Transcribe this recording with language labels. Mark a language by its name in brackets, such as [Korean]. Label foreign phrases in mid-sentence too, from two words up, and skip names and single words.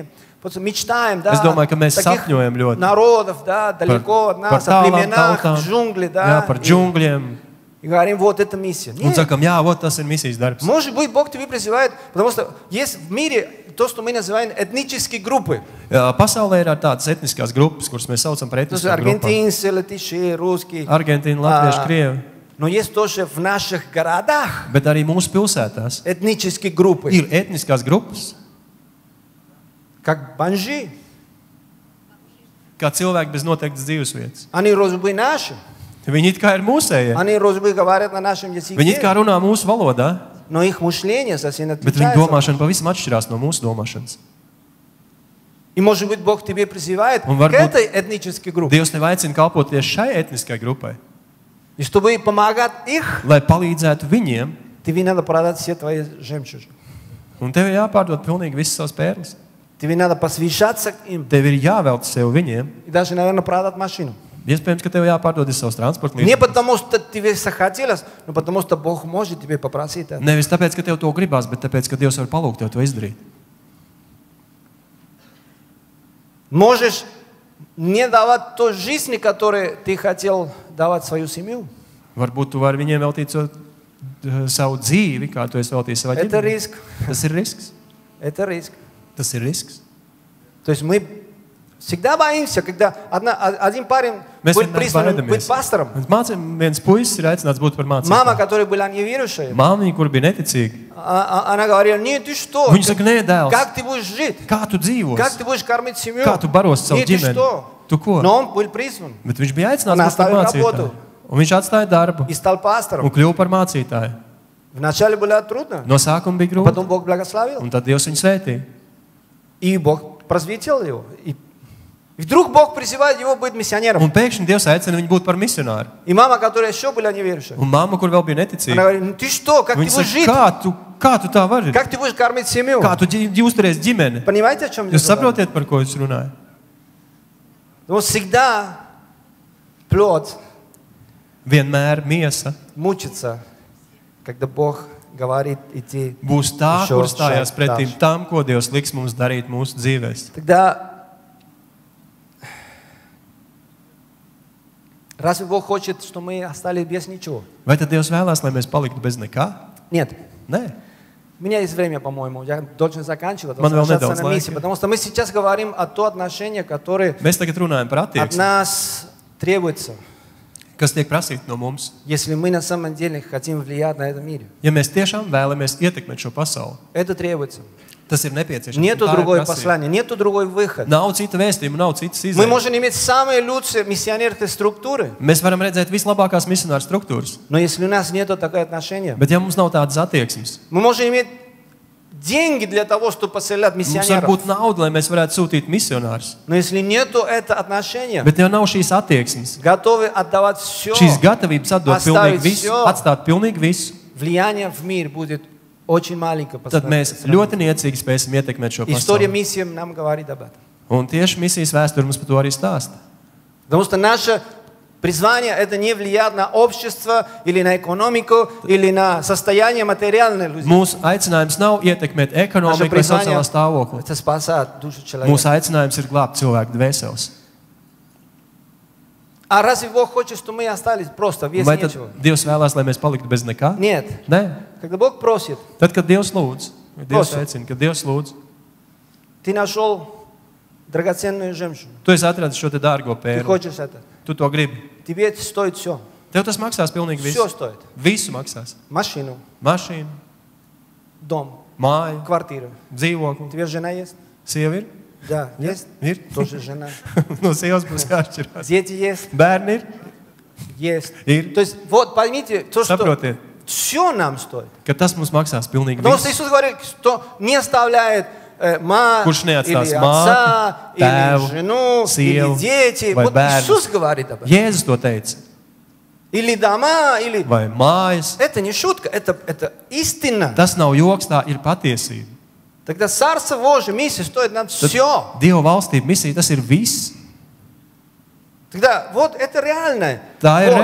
[Russian] просто мечтаем, да, [Latvian] Es domāju, ka mēs [Russian] таких [Latvian] sapņojam ļoti [Russian] народов, да, далеко от нас, о [Latvian] tālām [Russian] племенах, [Latvian] tautām. [Russian] в джунгли, [Latvian] Jā, [Russian] да, [Latvian] par džungļiem. [Russian] и говорим, вот это миссия. [Latvian] Un [Russian] Нет. [Latvian] sakam, jā, vot tas ir misijas darbs. [Russian] Может быть, Бог тебя призывает, потому что есть в мире то, что мы называем этнические группы. [Latvian] Jā, pasaulē ir tādas etniskās grupas, kuras mēs saucam par [Russian] То есть [Latvian] etniskām grupām. [Russian] аргентинцы, латыши, русские. [Latvian] Argentīna, Latvieši, Krievi. [Russian] Но есть тоже в наших городах [Latvian] Bet arī mūsu pilsētās [Russian] этнические группы, [Latvian] ir etniskās grupas, [Russian] как бомжи. [Latvian] kā cilvēki bez noteiktas dzīvesvietas. [Russian] Они вроде бы наши, [Latvian] Viņi it kā ir mūsējie. [Russian] они вроде бы говорят на нашем [Latvian] Viņi it kā [Russian] языке, [Latvian] runā mūsu valodā, [Russian] но их мышление совсем [Latvian] bet viņu [Russian] отличается. [Latvian] domāšana pavisam atšķirās no mūsu domāšanas. [Russian] И может быть, Бог тебе призывает Он к [Latvian] varbūt- [Russian] этой этнической группе. [Latvian] Dievs tev aicina kalpot tieši šai etniskai grupai, [Russian] И чтобы помогать их, [Latvian] lai palīdzētu viņiem, [Russian] тебе надо продать все твои жемчужины. [Latvian] un tev ir jāpārdod pilnīgi visas savas pērles. [Russian] Тебе надо посвящаться им. [Latvian] Tev ir jāvelta sev viņiem. [Russian] И даже, наверное, продать машину. [Latvian] Iespējams, ka tev jāpārdod savus transporta [Russian] Не [Latvian] līdzekļus. [Russian] потому, что тебе захотелось, но потому, что Бог может тебе попросить это. [Latvian] Nevis tāpēc, ka tev to gribās, bet tāpēc, ka Dievs var palūgt tev to izdarīt. [Russian] Можешь не давать той жизни, которую ты хотел давать свою семью. [Latvian] Varbūt tu vari viņiem veltīt savu dzīvi, kā tu esi veltījis savai [Russian] Это [Latvian] ģimenei. [Russian] риск. [Latvian] Tas ir risks. [Russian] Это риск. [Latvian] Tas ir risks. [Russian] То есть мы всегда боимся, когда один парень [Latvian] Mēs [Russian] будет [Latvian] vienmēr [Russian] призван быть [Latvian] baidamies. [Russian] пастором. [Latvian] Viens puisis ir aicināts būt par [Russian] Мама, [Latvian] mācītāju. [Russian] которая была неверующая, [Latvian] Māmiņa, kur bija neticīga, [Russian] она говорила, нет, ты что? [Latvian] viņa saka, nē, dēls, [Russian] Как ты будешь жить? [Latvian] kā tu [Russian] Как [Latvian] dzīvosi? [Russian] ты будешь кормить семью? [Latvian] Kā tu barosi savu [Russian] Нет, ты [Latvian] ģimeni? [Russian] что? [Latvian] Tu ko? [Russian] Но он был призван [Latvian] Bet viņš bija aicināts Un būt par atstāja mācītāju. [Russian] работу. [Latvian] Un viņš atstāja darbu [Russian] и стал [Latvian] un [Russian] пастором. [Latvian] kļuva par mācītāju. [Russian] Вначале было трудно, [Latvian] No sākuma bija grūti, [Russian] потом Бог благословил. [Latvian] un tad Dievs viņu svētīja. [Russian] И Бог просветил его. И вдруг Бог призывает его быть миссионером. [Latvian] Un pēkšņi Dievs aicina viņu būt par misionāru. [Russian] И мама, которая еще была неверующая, [Latvian] Un mamma, kur vēl bija [Russian] она [Latvian] neticīga, [Russian] говорит, ну ты что, как ты [Latvian] viņa [Russian] будешь [Latvian] saka, [Russian] жить? [Latvian] kā tu tā vari? [Russian] Как ты будешь кормить семью? [Latvian] Kā tu uzturies ģimeni? [Russian] Понимаете, о чем [Latvian] Jūs [Russian] идет? [Latvian] saprotiet, par ko es runāju? [Russian] Но всегда плод [Latvian] Vienmēr miesa [Russian] мучится, когда Бог говорит идти. [Latvian] būs tā, Šo kur stājās šeit pretim daži. tam, ko Dievs liks mums darīt mūsu dzīvēs. [Russian] Тогда Разве Бог хочет, чтобы мы остались без ничего? [Latvian] Vai tad Dievs vēlās, lai mēs paliktu bez nekā? [Russian] Нет. [Latvian] Nē. [Russian] У меня есть время, по-моему. Я должен заканчивать. [Latvian] Man vēl [Russian] Возвращаться [Latvian] nedaudz [Russian] на миссию. [Latvian] laika. [Russian] Потому что мы сейчас говорим о том отношении, которое [Latvian] Mēs tagad runājam par [Russian] от [Latvian] attieksmi, [Russian] нас требуется, [Latvian] kas tiek prasīta no mums. [Russian] если мы на самом деле хотим влиять на этом мире. [Latvian] Ja mēs tiešām vēlamies ietekmēt šo pasauli, [Russian] Это требуется. [Latvian] tas ir nepieciešams. [Russian] Нету [Latvian] Un tā ir [Russian] другой [Latvian] prasība. [Russian] послания, нету другой выхода. [Latvian] Nav cita vēstījuma, nav citas [Russian] Мы [Latvian] izvēles. [Russian] можем иметь самые лучшие миссионерские структуры, [Latvian] Mēs varam redzēt vislabākās misionāru struktūras, [Russian] но если у нас нету такое отношение, [Latvian] bet ja mums nav tādas attieksmes, [Russian] мы можем иметь деньги для того, чтобы посылать [Latvian] mums var [Russian] миссионеров. [Latvian] būt nauda, lai mēs varētu sūtīt misionārus. [Russian] Но если нету это отношения, [Latvian] Bet ja nav šīs attieksmes, [Russian] готовы отдавать все, [Latvian] šīs gatavības atdot Atstāt pilnīgi visu, visu. atstāt pilnīgi visu, [Russian] влияние в мир будет очень маленькое. по [Latvian] tad mēs [Russian] сравнению. [Latvian] ļoti niecīgi spēsim ietekmēt šo [Russian] История [Latvian] pasauli. [Russian] миссии нам говорит об этом. [Latvian] Un tieši misijas vēsture mums par to arī stāsta. [Russian] Потому что наше призвание это не влиять на общество или на экономику или на состояние материальное людей. [Latvian] Mūsu aicinājums nav ietekmēt [Russian] Наше [Latvian] ekonomiku vai [Russian] призвание [Latvian] sociālo stāvokli. [Russian] это спасать душу человека. [Latvian] Mūsu aicinājums ir glābt cilvēku dvēseles. [Russian] А разве Бог хочет, чтобы мы остались просто без [Latvian] Vai tad [Russian] ничего? [Latvian] Dievs vēlās, lai mēs paliktu bez nekā? [Russian] Нет. [Latvian] Nē. [Russian] Когда Бог просит, [Latvian] Tad, kad Dievs lūdz, kad Dievs Prosim. aicina, kad Dievs lūdz, [Russian] ты нашел драгоценную женщину, [Latvian] tu esi atradis šo te dārgo [Russian] ты [Latvian] pēru. [Russian] хочешь это, [Latvian] Tu to gribi. [Russian] тебе это стоит все. [Latvian] Tev tas maksās pilnīgi [Russian] Все [Latvian] visu. [Russian] стоит. [Latvian] Visu maksās. [Russian] Машину, [Latvian] Mašīnu, [Russian] дом, [Latvian] māju, [Russian] квартиру. [Latvian] dzīvokli. [Russian] У тебя жена есть? [Latvian] Sieva ir? [Russian] Да, есть. [Latvian] Ir. [Russian] Тоже жена. [Latvian] No sievas būs jāšķirās. [Russian] Дети есть? [Latvian] Bērni ir? [Russian] Есть. [Latvian] Ir. [Russian] То есть, вот поймите, то, что [Latvian] Saprotiet, [Russian] все нам стоит. [Latvian] ka tas mums maksās pilnīgi [Russian] Потому что [Latvian] visu. [Russian] Иисус говорит, что не оставляет мать, [Latvian] Kurš neatstās [Russian] или [Latvian] māti, [Russian] отца, [Latvian] tēvu, [Russian] или жену, [Latvian] sievu [Russian] или дети. [Latvian] vai [Russian] Вот [Latvian] bērnus. [Russian] Иисус говорит об этом. [Latvian] Jēzus to teica. [Russian] Или дома, или... [Latvian] Vai mājas. [Russian] Это не шутка, это истина. [Latvian] Tas nav joks, tā ir patiesība. [Russian] Тогда Царство Божие, миссия стоит нам [Latvian] Tad [Russian] все. [Latvian] Dieva valstība, misija, tas ir viss. [Russian] Тогда вот это реальное. [Latvian] Tā ir